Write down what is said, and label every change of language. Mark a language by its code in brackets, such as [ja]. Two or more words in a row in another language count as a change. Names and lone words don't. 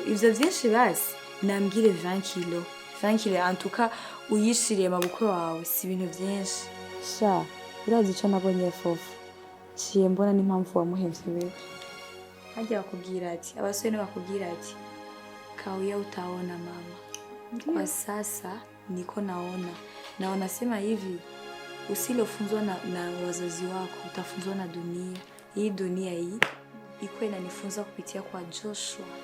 [rn] ivyo vyinshi basi nambwire 20 kilo antuka uyishiriye mabukwe wawe si ibintu vyinshi sha urazi ico nabonye Fofo ciye mbona n'impamvu wamuhevye wewe hajya bakubwira ati abasore bakubwira ati [sw] kauya utaona mama kwa sasa niko naona sema hivi usilofunzwa na wazazi wako utafunzwa na dunia. Hii dunia hii iko inanifunza kupitia kwa Joshua.